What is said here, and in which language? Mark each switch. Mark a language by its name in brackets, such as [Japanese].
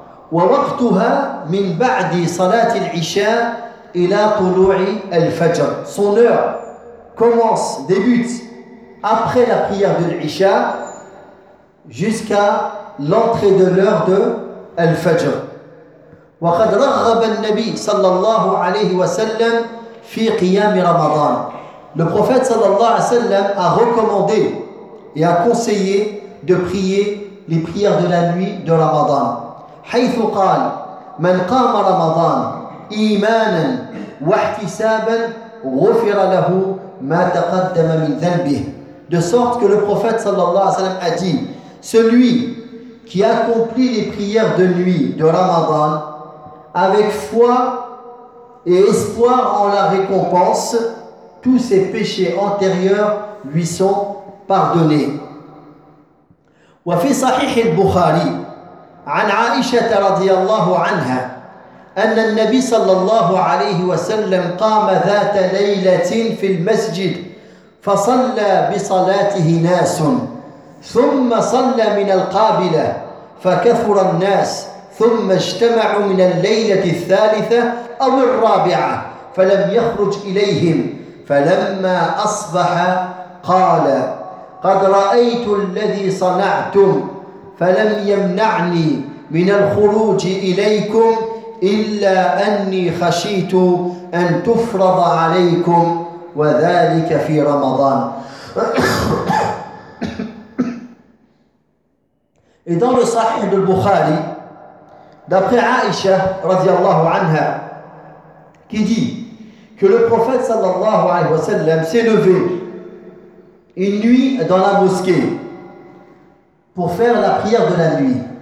[Arabic] Wa waqtuha min ba'di salat al-Isha ila tulu'i al-Fajr. [French] Son heure commence, débute après la prière de l'Isha jusqu'à l'entrée de l'heure de al-Fajr. [Arabic] وقد رغب النبي صلى الله عليه وسلم في قيام رمضان. [French] Le prophète [Arabic] صلى الله عليه وسلم [French] a recommandé et a conseillé de prier les prières de la nuit de Ramadan. [Arabic] حيث قال من قام رمضان إيمانا واحتسابا غفر له ما تقدم من ذنبه. [French] De sorte que le prophète [Arabic] sallallahu alayhi wa sallam [French] a dit, celui qui accomplit les prières de nuit de Ramadan avec foi et espoir en la récompense, tous ses péchés antérieurs lui sont pardonnés. [Arabic] وفي صحيح البخاري عن عائشة رضي الله عنها أن النبي صلى الله عليه وسلم قام ذات ليلة في المسجد فصلى بصلاته ناس ثم صلى من القابلة فكثر الناس ثم اجتمعوا من الليلة الثالثة أو الرابعة فلم يخرج إليهم فلما أصبح قال قد رأيت الذي صنعتم فلم يمنعني من الخروج إليكم إلا أني خشيت أن تفرض عليكم وذلك في رمضان. [French] Et dans le Sahih de Bukhari, d'après Aïcha, [Arabic] radiallahu anha, [French] qui dit que le prophète [Arabic] sallallahu alayhi wa sallam [French] s'est levé une nuit dans la mosquée pour faire la prière de la nuit.